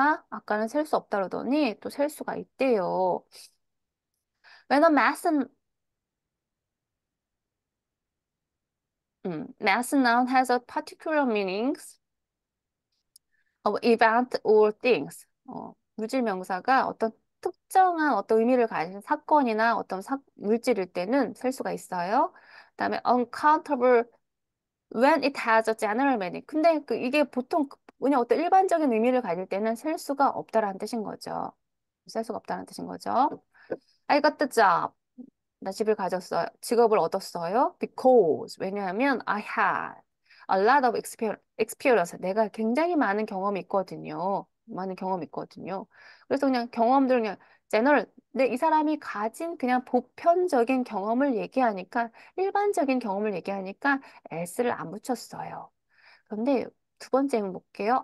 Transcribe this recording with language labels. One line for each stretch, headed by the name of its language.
Korean: 아까는 셀 수 없다 그러더니 또 셀 수가 있대요.
English: When a mass noun has a particular meanings of event or things.
Korean: 물질 명사가 어떤 특정한 어떤 의미를 가진 사건이나 어떤 물질일 때는 셀 수가 있어요. 그다음에
English: uncountable when it has a general meaning.
Korean: 근데 이게 보통 그냥 어떤 일반적인 의미를 가질 때는 셀 수가 없다라는 뜻인 거죠. 셀 수가 없다는 뜻인 거죠.
English: I got the job.
Korean: 나 집을 가졌어요. 직업을 얻었어요.
English: Because
Korean: 왜냐하면
English: I had a lot of experience.
Korean: 내가 굉장히 많은 경험이 있거든요. 많은 경험이 있거든요. 그래서 그냥 경험들 그냥 general 근데 이 사람이 가진 그냥 보편적인 경험을 얘기하니까 일반적인 경험을 얘기하니까 s를 안 붙였어요. 그런데 두 번째 한번 볼게요.